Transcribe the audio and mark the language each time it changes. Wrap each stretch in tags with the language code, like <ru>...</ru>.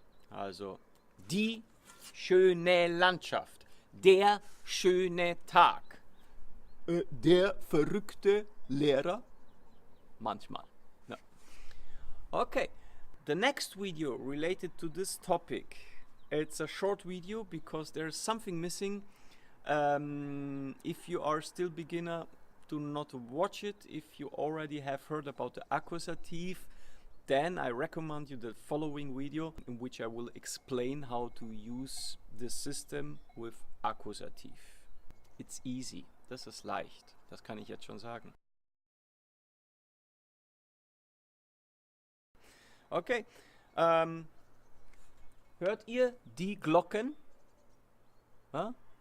<de>Also, die schöne Landschaft, der schöne Tag, der verrückte Lehrer, manchmal.</de> <en>No. Okay, the next video related to this topic, it's a short video because there's something missing. If you are still beginner, do not watch it. If you already have heard about the accusative, then I recommend you the following video in which I will explain how to use the system with accusative. It's easy.</en> <de>Das ist leicht. Das kann ich jetzt schon sagen. Okay. Hört ihr die Glocken? Huh?</de>